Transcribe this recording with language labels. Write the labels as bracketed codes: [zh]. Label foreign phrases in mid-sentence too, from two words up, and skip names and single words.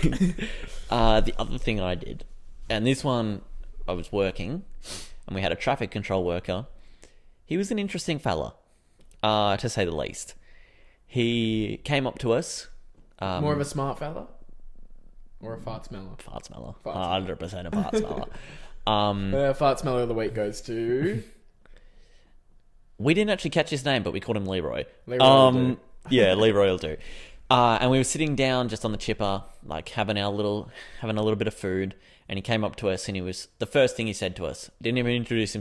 [en] The other thing I did, and this one, I was working, and we had a traffic control worker. He was an interesting fella, to say the least. He came up to us. More of a smart fella? Or a fart smeller? Fart smeller. 100% a fart smeller. Fart smeller of the week goes to... We didn't actually catch his name, but we called him Leroy. Leroy will do. Yeah, Leroy will do. And we were sitting down just on the chipper, like having a little bit of food. And he came up to us, and the first thing he said to us, didn't even introduce himself.